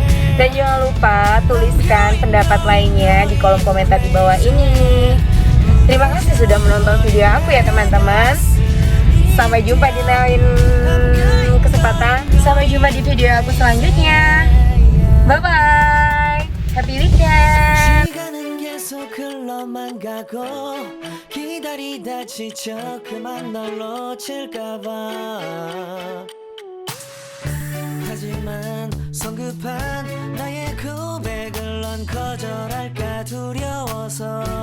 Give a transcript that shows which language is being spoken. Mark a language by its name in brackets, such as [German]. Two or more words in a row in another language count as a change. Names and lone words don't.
[Indonesian] Dan jangan lupa tuliskan pendapat lainnya di kolom komentar di bawah ini. Terima kasih sudah menonton video aku ya teman-teman. Sampai jumpa di lain kesempatan. Sampai jumpa di video aku selanjutnya. [English] Bye bye. Happy weekend. [Korean] 시간은 계속 흘러만 가고 기다리다 지쳐 그만 널 놓칠까봐 하지만 성급한 나의 고백을 넌 거절할까 두려워서